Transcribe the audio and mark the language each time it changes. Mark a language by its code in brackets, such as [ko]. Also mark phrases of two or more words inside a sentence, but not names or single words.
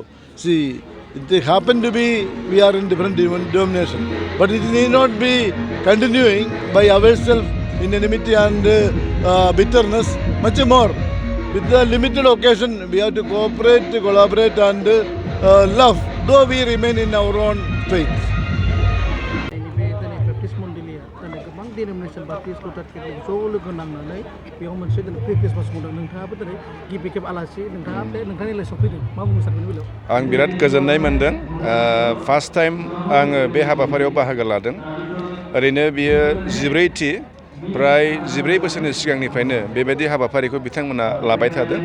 [en] See, it happened to be we are in different denomination, but it need not be continuing by ourselves in enmity and bitterness, much more. With the limited occasion, we have to cooperate, collaborate and love, though we remain in our own faith. Anyway, then baptismal dilia, then गोबां denomination Baptist, Lutheran, Catholic [brx] ज' लोगो नांनानै बेयाव मोनसे [en] pre-Christmas खुंदों। [brx] नोंथाङाबो दिनै गिबि खेब आलासि नोंथाङा बे नोंथांनि लाइसआव फैदों। मा बुंनो सानगोन बेलायाव? आं बिराद गोजोननाय मोनदों। [en] first time [brx] आङो बे हाबाफारियाव बाहागो लादों। ओरैनो बियो 14थि प्राय 14 बोसोरनि सिगांनिफ्रायनो बेबायदि हाबाफारिखौ बिथांमोना लाबाय थादों।